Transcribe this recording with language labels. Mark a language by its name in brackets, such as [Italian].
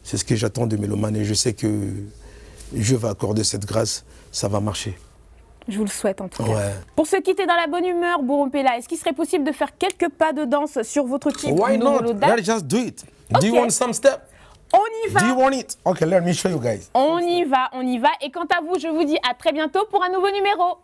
[French] C'est ce que j'attends de Mélomanes et je sais que Dieu va accorder cette grâce, ça va marcher. Je vous le souhaite en tout cas. Ouais. Pour se quitter dans la bonne humeur, Bourompela, est-ce qu'il serait possible de faire quelques pas de danse sur votre titre? [English] Why not? Let's just do it. Okay. Do you want some step? [French] On y va. [English] Do you want it? Okay, let me show you guys. [French] On y va. Et quant à vous, je vous dis à très bientôt pour un nouveau numéro.